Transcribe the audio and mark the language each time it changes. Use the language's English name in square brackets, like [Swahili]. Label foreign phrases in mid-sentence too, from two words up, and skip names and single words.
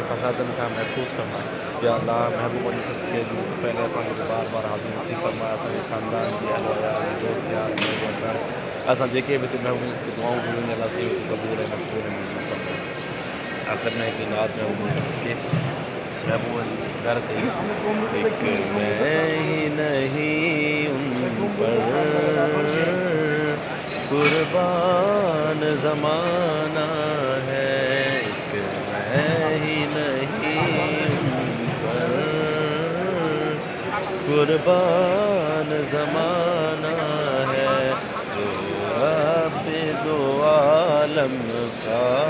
[Sindhi] फ़सादनि खां महफ़ूज़ फरमाए [Arabic] يا الله [Sindhi] महबूबनि सदके जी पहले असांखे बार बार हाज़िर नसीब फरमाए असांजे ख़ानदान जी अहल वयार दोस्त यार असां जेके बि हिते महबूबनि खे दुआऊं घुरनि अलाह से क़बूल ऐं मक़बूल फरमाए आख़िर में हिकु नाज़ महबूबनि सदके महबूबनि घर ते [Hindi] एक मैं ही नहीं उन पर कुर्बान ज़माना है एक मैं ही नहीं उन पर कुर्बान ज़माना है जो रब दो आलम का